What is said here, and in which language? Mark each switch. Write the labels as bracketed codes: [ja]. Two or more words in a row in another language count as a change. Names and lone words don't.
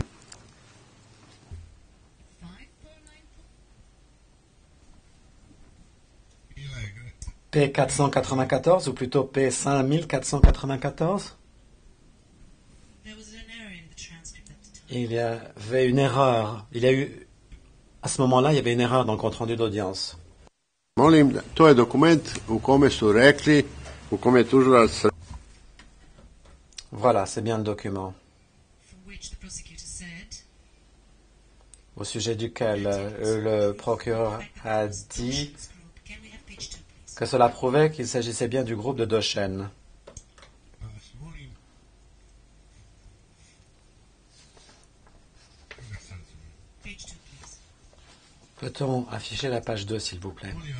[fr] P494 ou plutôt P5494? Il y avait une erreur. À ce moment-là, il y avait une erreur dans le compte-rendu d'audience. [sr] Molim, to je dokument u kome su rekli, u kome tužilac... [fr] Voilà, c'est bien le document au sujet duquel le procureur a dit que cela prouvait qu'il s'agissait bien du groupe de Doshen. Peut-on afficher la page 2, s'il vous plaît?